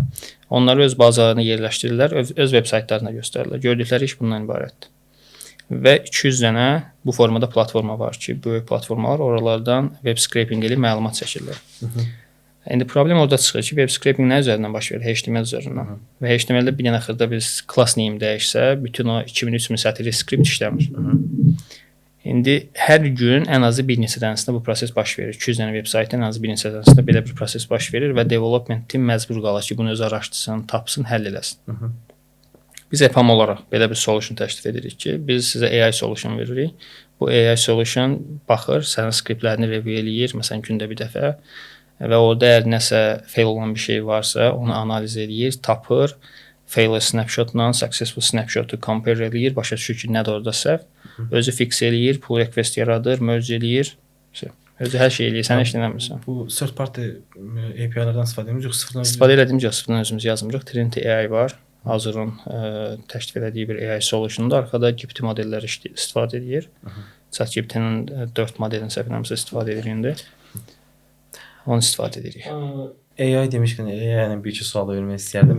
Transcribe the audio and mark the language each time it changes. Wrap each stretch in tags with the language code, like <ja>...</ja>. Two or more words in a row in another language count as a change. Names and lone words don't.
<az>Onları öz bazalarına yerləşdirirlər, öz veb saytlarına göstərirlər. Gördükləri iş bundan ibarətdir. Və 200 dənə bu formada platforma var ki, böyük platformalar oralardan</az> <en>web scraping</en> <az>eləyib məlumat çəkirlər. İndi problem orada çıxır ki,</az> <en>web scraping</en> <az>nə üzərindən baş verir? HTML üzərindən. Və HTML-də bir dənə xırda bir</az> <en>class name</en> <az>dəyişsə, bütün o 2000-3000 sətirli skript işləmir. İndi hər gün ən azı bir neçə dənəsində bu proses baş verir. 200 dənə veb saytın ən azı bir neçə dənəsində belə bir proses baş verir və</az> <en>development team</en> <az>məcbur qalır ki, bunu özü araşdırsın, tapsın, həll eləsin. Biz EPAM olaraq belə bir solution təklif edirik ki, biz sizə</az> <en>AI solution</en> <az>veririk. Bu</az> <en>AI solution</en> <az>baxır, sənin skriptlərini review eləyir, məsələn, gündə bir dəfə və orada əgər nəsə fail olan bir şey varsa, onu analiz eləyir, tapır,</az> <en>failure snapshotla successful snapshotu compare</en> <az>eləyir, başa düşür ki, nədir orada səhv. Özü fix eləyir,</az> <en>pull request</en> <az>yaradır, merge eləyir. Özü hər şey eləyir, sən heç nə eləmirsən. Bu</az> <en>third party API-lərdən</en> <az>istifadə edirik, yoxsa sıfırdan? İstifadə elədim ki, sıfırdan özümüz yazmırıq. Trinity AI var. Azur'un təklif etdiyi bir</az> <en>AI solutiondur.</en> <az>Arkada GPT modelləri istifadə edir. ChatGPT-nin 4 modelini səhv etmirəmsə istifadə edir indi. Onu istifadə edirik. AI demişkən AI-nin bir iki sual vermək istərdim.</az>